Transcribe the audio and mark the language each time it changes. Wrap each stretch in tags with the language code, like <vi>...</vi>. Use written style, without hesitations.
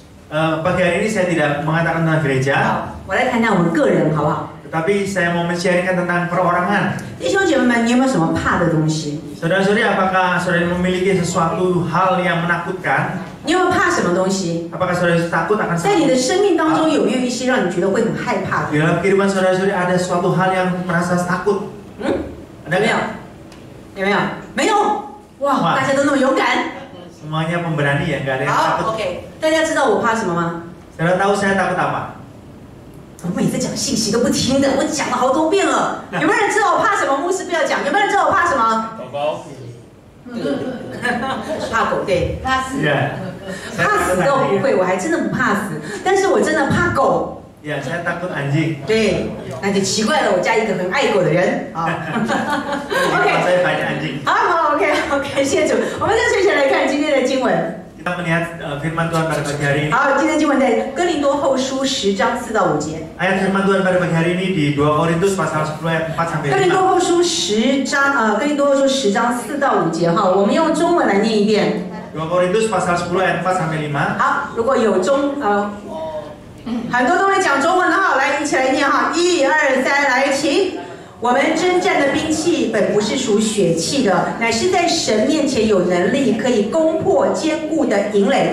<id>Pagi hari ini saya tidak mengatakan tentang gereja.</id> <zh>好，我来谈谈我们个人，好不好？</zh> <id>Tetapi saya mau men-sharingkan tentang perorangan.</id> <zh>弟兄姐妹们，你有没有什么怕的东西？</zh> <id>Saudara-saudari, apakah saudara memiliki sesuatu hal yang menakutkan?</id> <zh>你有没有怕什么东西？</zh> <id>Apakah saudara takut akan</id> <zh>在你的</zh> <id>sesuatu?</id> <zh>生命当中有没有一些让你觉得会很害怕的？</zh> <id>Di dalam kehidupan saudara-saudari ada suatu hal yang merasa takut.</id> <zh>有没有？有没有？没有。哇，大家都那么勇敢。</zh> <id>Semuanya pemberani ya, nggak ada yang</id> <zh>好</zh> <id>takut.</id> <zh>，OK。 大家知道我怕什么吗？</zh> <id>Saudara tahu saya takut apa?</id> <zh>我每次讲信息都不听的，我讲了好多遍了。有没有人知道我怕什么？牧师不要讲。有没有人知道我怕什么？狗狗。怕狗，对。怕死。</zh> <id>Ya.</id> <zh>怕死都不会，我还真的不怕死，但是我真的怕狗。</zh> <id>Ya, saya takut anjing.</id> <zh>对，那就奇怪了，我家一个很爱狗的人啊。</zh> <id>Di rumah saya banyak anjing.</id> <zh>好 ，OK， 谢谢主。我们再接下来看今天的经文。</zh> <id>Kita melihat firman Tuhan pada pagi hari ini.</id> <zh>好，今天经文在哥林多后书10章4到5节。</zh> <id>Ayat firman Tuhan pada pagi hari ini di 2 Korintus pasal 10 ayat 4 sampai</id> <zh>哥林多</zh> <id>5.</id> <zh>后书10章哥林多后书10章4到5节哈，我们用中文来念一遍。</zh> <id>2 Korintus pasal 10 ayat 4 sampai 5.</id> <zh>好，如果有很多都会讲中文的哈，来一起来念哈，1、2、3，来，请。我们征战的兵器本不是属血气的，乃是在神面前有能力，可以攻破坚固的营垒。</zh>